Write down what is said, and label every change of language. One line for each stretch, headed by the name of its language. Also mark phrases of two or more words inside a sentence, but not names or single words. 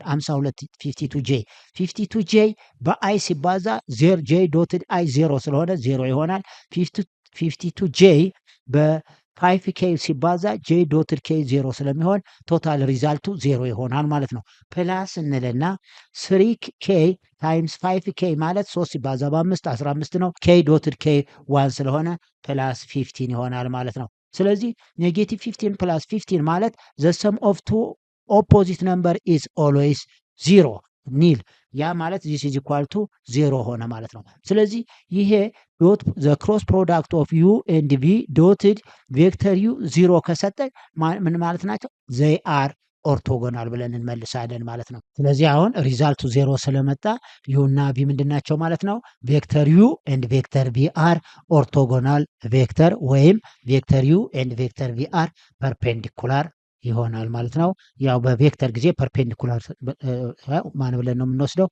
Amharic: 52 52j በi ሲባዛ
English: j dotted i
Amharic: 0 ስለሆነ 0 ይሆናል። 52j በ5k ሲባዛ
English: j dotted k
Amharic: 0 ስለሚሆን
English: total result
Amharic: 0 ይሆናል ማለት ነው። ፕላስ እንልና
English: 3k times 5k
Amharic: ማለት 3 ሲባዛ በ5 15 ነው።
English: k dotted k
Amharic: 1 ስለሆነ ፕላስ 15 ይሆናል ማለት ነው። ስለዚህ
English: negative 15 plus 15
Amharic: ማለት
English: the sum of two opposite number is always 0
Amharic: ኒል ያ ማለት
English: this is equal to 0
Amharic: ሆነ ማለት ነው። ስለዚህ ይሄ ዶት
English: the cross product of u and v dotted vector u
Amharic: 0 ከሰጠ ምን ማለት ናቸው?
English: they are orthogonal
Amharic: ብለን እንመልሳለን ማለት ነው። ስለዚህ አሁን ሪዛልቱ 0 ስለመጣ u እና v ምንድናቸው ማለት ነው?
English: vector u and vector v are orthogonal vector ወይም vector u and vector v are perpendicular
Amharic: ይሆናል ማለት ነው። ያው በቬክተር ጊዜ ፐርፔንዲኩላር ማን ብለን ነው የምንወስደው?